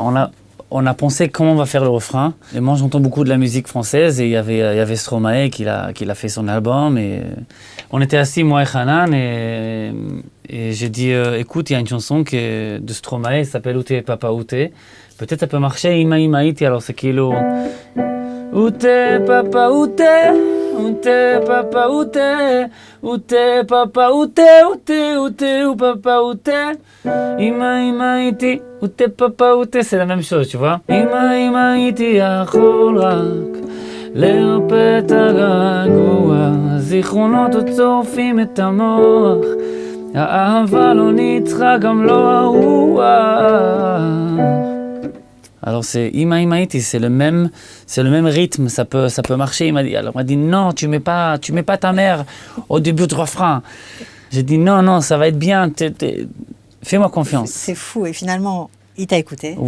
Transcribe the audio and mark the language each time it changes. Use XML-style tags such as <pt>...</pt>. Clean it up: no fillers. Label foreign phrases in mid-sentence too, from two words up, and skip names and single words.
<fr>On a pensé comment on va faire le refrain. Et moi, j'entends beaucoup de la musique française. Et il y avait Stromae qui a fait son album. Et on était assis, moi et Hanan. Et j'ai dit, écoute, il y a une chanson de Stromae, qui s'appelle Ute Papa Ute. Peut-être ça peut marcher,</fr> <he>אמא איתי.</he> <fr>Alors c'est kilo... Ute Papa Ute. Ute papa ute papa ute papa ute</fr> <he>אמא איתי</he> <fr>ute papa ute, c'est la même chose, tu vois.</fr> <he>אמא איתי יכול רק לרפא את הגעגוע, זיכרונות עוד צורפים את המוח, האהבה לא ניצחה גם לא הרוח.</he> <fr>Alors c'est</fr> <he>אמא איתי,</he> <fr>c'est le même rythme, ça peut marcher. Il m'a dit non, tu mets pas ta mère au début du refrain. J'ai dit non, ça va être bien, fais-moi confiance. C'est fou, et finalement, il t'a écouté.</fr>